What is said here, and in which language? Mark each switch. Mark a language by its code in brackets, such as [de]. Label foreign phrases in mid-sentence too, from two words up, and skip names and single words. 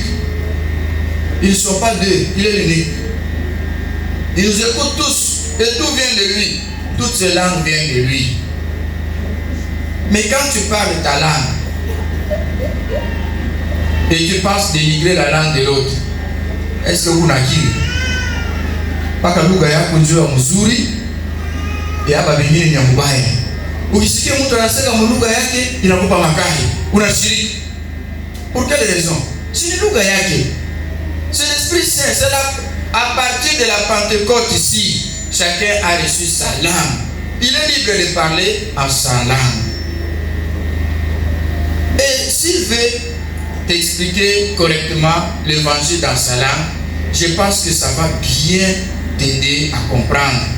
[fr] Ils ne sont pas deux, il est l'unique. Il nous écoute tous et tout vient de lui. Toutes ces langues viennent de lui. Mais quand tu parles ta langue et tu penses dénigrer la langue de l'autre, est-ce que vous n'akili? [sw] Paka lugha yako nzuri mzuri ya hapa vingine ni mbaya. Ukisikia mtu anasema lugha yake inakupa makali, unashiriki. [fr] Pour quelle raison? C'est [sw] lugha yake. [fr] C'est l'Esprit Saint, c'est là à partir de la Pentecôte ici, chacun a reçu sa langue. Il est libre de parler en sa langue. Et s'il veut t'expliquer correctement l'évangile dans sa langue, je pense que ça va bien t'aider à comprendre.